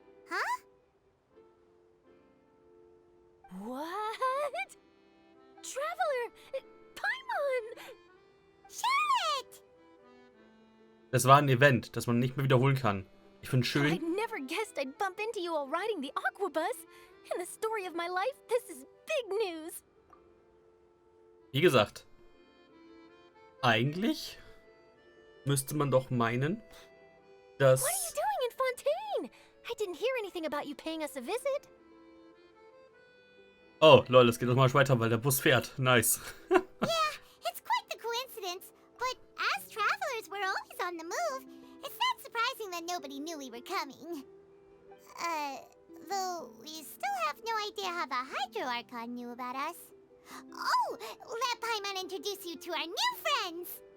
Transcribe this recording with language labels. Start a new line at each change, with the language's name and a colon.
English: Huh? What? Traveler! Paimon! Charlotte!
German: Das war ein Event, das man nicht mehr wiederholen kann. Ich finde
English: I
German: schön.
English: never guessed I'd bump into you all riding the aqua bus. In the story of my life, this is big news.
German: Wie gesagt, eigentlich müsste man doch meinen, dass...
English: What are you doing in Fontaine? I didn't hear anything about you paying us a visit.
German: Oh, lol, es geht noch mal weiter, weil der Bus fährt.
English: Nice. Yeah, it's quite the coincidence, but as travelers, we're always on the move. It's not surprising that nobody knew we were coming. Though we still have no idea how the Hydro Archon knew about us. Oh, let Paimon introduce you to our new friends!